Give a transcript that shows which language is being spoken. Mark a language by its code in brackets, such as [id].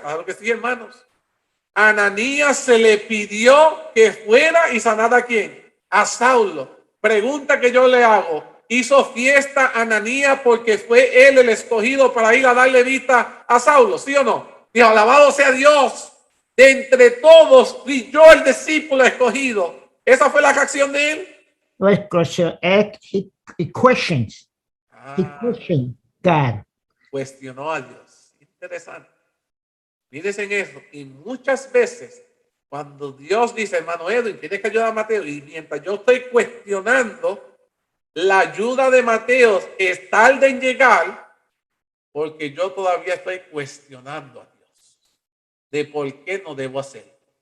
[es] Claro que sí, hermanos. A Ananías se le pidió que fuera y sanara a quién? A Saulo. Pregunta que yo le hago. ¿Hizo fiesta Ananías porque fue él el escogido para ir a darle vista a Saulo? ¿Sí o no? Dijo, alabado sea Dios. De entre todos fui yo el discípulo escogido. ¿Esa fue la reacción de él? [en] Well, because he questions. He questioned God. [es] Cuestionó a Dios. Interesante. Mírense en eso. Y muchas veces, Cuando Dios dice, hermano Edwin, tienes que ayudar a Mateo, y mientras yo estoy cuestionando, la ayuda de Mateo es tarde en llegar, porque yo todavía estoy cuestionando a Dios de por qué no debo hacerlo.